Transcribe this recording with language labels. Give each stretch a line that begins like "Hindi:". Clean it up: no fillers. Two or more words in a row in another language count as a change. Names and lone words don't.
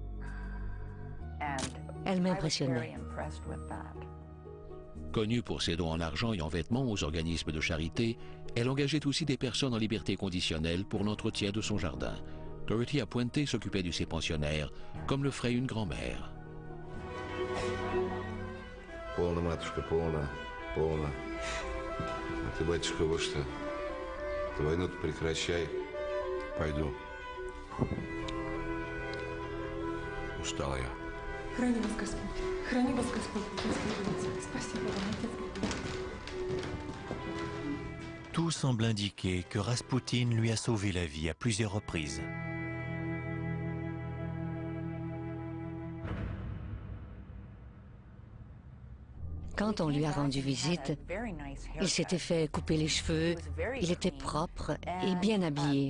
French: Elle m'impressionnait. Connue pour ses dons en argent et en vêtements aux organismes de charité, elle engageait aussi des personnes en liberté conditionnelle pour l'entretien de son jardin. Dorothea Puente s'occupait de ses pensionnaires comme le ferait une grand-mère.
Russian: Полно. А ты, батюшка, вот что. Ты войну-то прекращай. Пойду. Устал я. Храни вас Господь. Храни вас Господь. Спасибо вам, Отец.
French: Tout semble indiquer que Rasputin lui a sauvé la vie à plusieurs reprises. Quand on lui a rendu visite, il s'était fait couper les cheveux, il était propre et bien habillé.